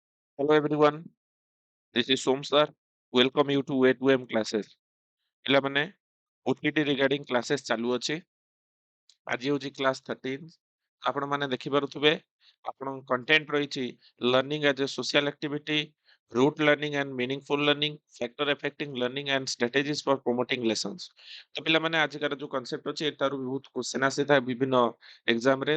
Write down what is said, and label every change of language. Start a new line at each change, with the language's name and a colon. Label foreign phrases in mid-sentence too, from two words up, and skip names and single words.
English: Hello everyone, this is Som sir. Welcome you to A2M classes.
Odia: ପିଲାମାନେ
English: OTT regarding classes
Odia: ଚାଲୁ ଅଛି। ଆଜି ହେଉଛି କ୍ଲାସ୍ 13। ଆପଣମାନେ ଦେଖିପାରୁଥିବେ ଆପଣଙ୍କ କଣ୍ଟେଣ୍ଟ ରହିଛି
English: learning as a social activity, rote learning and meaningful learning, factor affecting learning and strategies for promoting lessons.
Odia: ତ ପିଲାମାନେ ଆଜିକାର ଯୋଉ କନସେପ୍ଟ ଅଛି ଏଟାରୁ ବହୁତ କ୍ୱେଶ୍ଚନ ଆସିଥାଏ ବିଭିନ୍ନ ଏକ୍ସାମରେ।